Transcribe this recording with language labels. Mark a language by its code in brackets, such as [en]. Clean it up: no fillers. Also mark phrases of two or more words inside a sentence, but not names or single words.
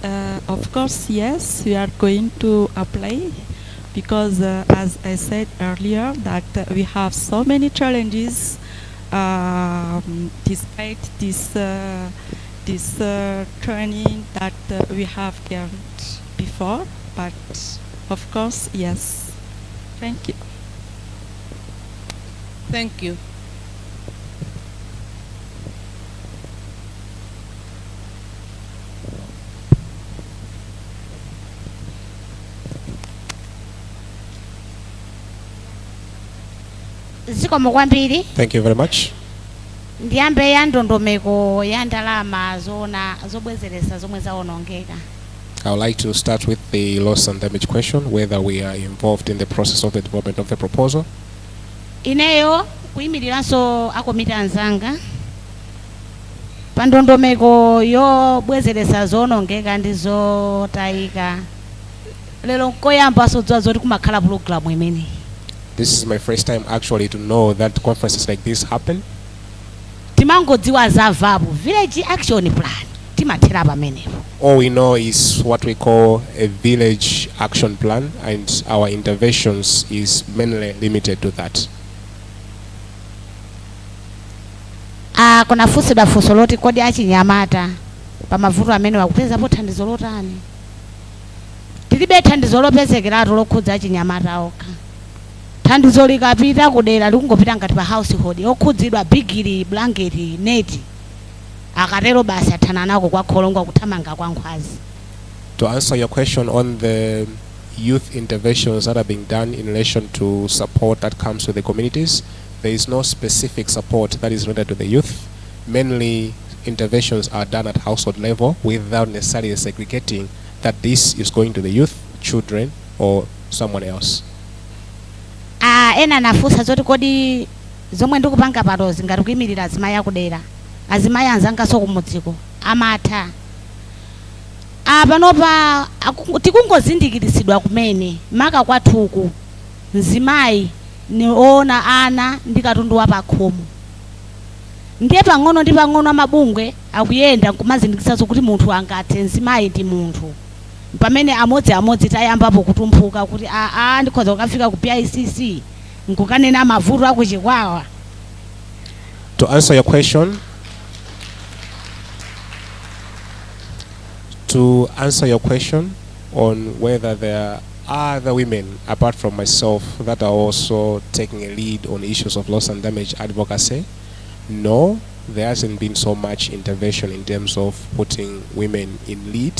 [en] Of course, yes, we are going to apply because as I said earlier, that we have so many challenges despite this training that we have gained before. But of course, yes. Thank you. Thank you. [ny] zikomo kwambiri. [en] Thank you very much. [ny] Ndiyambe ya ndondomeko ya ndalama zona zobwezeresa zomwe zawonongeka. [en] I would like to start with the loss and damage question, whether we are involved in the process of the development of the proposal. [ny] Ineyo kuyimiriranso akomiti anzanga pa ndondomeko yobwezeresa zonongeka ndi zotayika. Lero nkoyamba sodziwa zoti kumakhala program imene. [en] This is my first time actually to know that conferences like this happen. [ny] Timangodziwa za VABU, [en] Village Action Plan. [ny] Timathera pamenepo. [en] All we know is what we call a village action plan, and our interventions is mainly limited to that. [ny] Kuna fusidwa funso loti kodi achinyamata pamavuto amene wakupezapo thandizo lotani. Tilibe thandizo lopezekerato lokhudza achinyamata okha. Thandizo likapita kudera likungopita ngati pa household okhudzidwa bigiri [en] blanket net [ny] akatero basi athana nako kwa kholongwa kuthamanga kwa nkhwazi. [en] To answer your question on the youth interventions that are being done in relation to support that comes to the communities, there is no specific support that is related to the youth. Mainly interventions are done at household level without necessarily segregating that this is going to the youth, children, or someone else. [ny] Ena nafusa zoti kodi zomwe ndikupanga patozi ngati kuyimirira azimayi akudera azimayi anzanga sokumudziko amatha panopa tikungozindikirisidwa kumene maka kwathuku mzimayi niona ana ndi katundu wa pakhomo ndiye pang'ono ndi pang'ono amabungwe akuyenda kumazindikitsa kuti munthu angathe mzimayi ndi munthu pamene amodzi tayambapo kutumphuka kuti ndikhoza kukafika ku PICC nkukanena mavuto akuchikwawa. [en] To answer your question, on whether there are other women apart from myself that are also taking a lead on issues of loss and damage advocacy, no, there hasn't been so much intervention in terms of putting women in lead.